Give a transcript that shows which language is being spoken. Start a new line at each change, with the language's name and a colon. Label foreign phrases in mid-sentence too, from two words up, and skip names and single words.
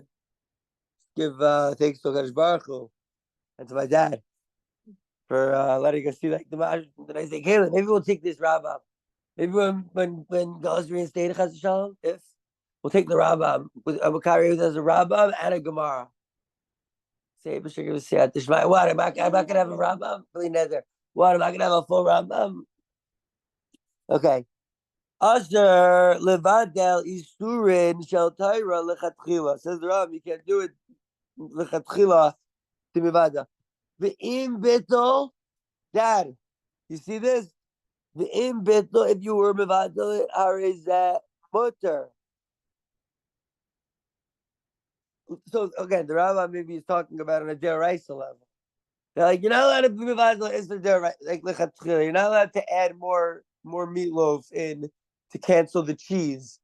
English: Give thanks to
Hebrew: Kadosh Baruch Hu
English: and to my dad for letting us see like the nice day, Caleb. Maybe we'll take this Rambam. Maybe when God's reinstated,
Hebrew: Chas Shalom,
English: if we'll take the Rambam. We'll carry with us a Rambam and a Gemara. Say, what? Am I gonna have a Rambam? Really nether. What? Am I gonna have a full Rambam? Okay.
Hebrew: Asher levadel isurin shel Torah lechatchila.
English: Says the Ram, you can't do it lechatchila to mivada. The
Hebrew: im bitol,
English: Dad, you see this? The
Hebrew: im bitol,
English: if you were mivada, are is that mutter. So again, the Rabbi maybe is talking about on a deraisa level. They're like, you're not allowed to be mivada is the deraisa, like lechatchila. You're not allowed to add more meatloaf in to cancel the cheese.